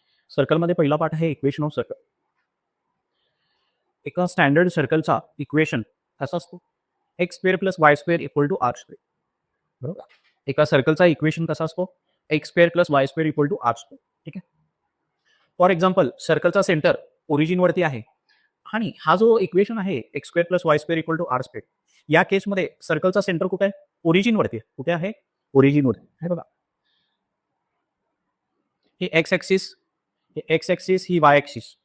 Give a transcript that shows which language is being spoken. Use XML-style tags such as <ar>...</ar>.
<mr>सर्कलमध्ये पहिला पार्ट आहे इक्वेशन ऑफ सर्कल. एका स्टँडर्ड सर्कलचा इक्वेशन कसा असतो?</mr> <en>X square plus y square equal to r square.</en> <mr>बरोबर. एका सर्कलचा इक्वेशन कसा असतो?</mr> <en>X square plus y square equal to r square.</en> <mr>ठीक आहे.</mr> <en>for example</en> <mr>सर्कलचा सेंटर ओरिजिनवरती आहे आणि हा जो इक्वेशन आहे</mr> <en>X square plus Y square equal to R square,</en> <mr>या केसमध्ये सर्कलचा सेंटर कुठे आहे? ओरिजिनवरती. कुठे आहे? ओरिजिनवरती. हे बघा, हे एक्स ॲक्सिस, हे एक्स ॲक्सिस, ही वाय ॲक्सिस.</mr>